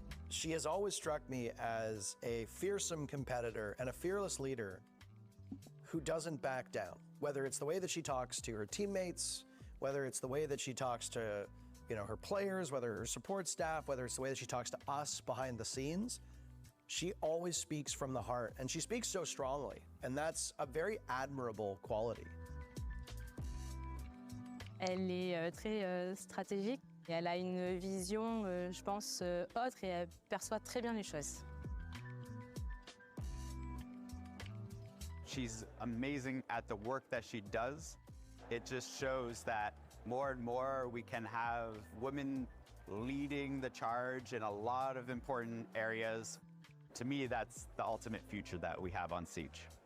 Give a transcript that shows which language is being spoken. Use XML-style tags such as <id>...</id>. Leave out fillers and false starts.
<en>She has always struck me as a fearsome competitor and a fearless leader who doesn't back down, whether it's the way that she talks to her teammates, whether it's the way that she talks to, you know, her players, whether her support staff, whether it's the way that she talks to us behind the scenes. She always speaks from the heart, and she speaks so strongly, and that's a very admirable quality.</en> <fr>Elle est très stratégique et elle a une vision, je pense, autre et elle perçoit très bien les choses.</fr> <en>She's amazing at the work that she does. It just shows that more and more we can have women leading the charge in a lot of important areas. To me, that's the ultimate future that we have on Siege.</en>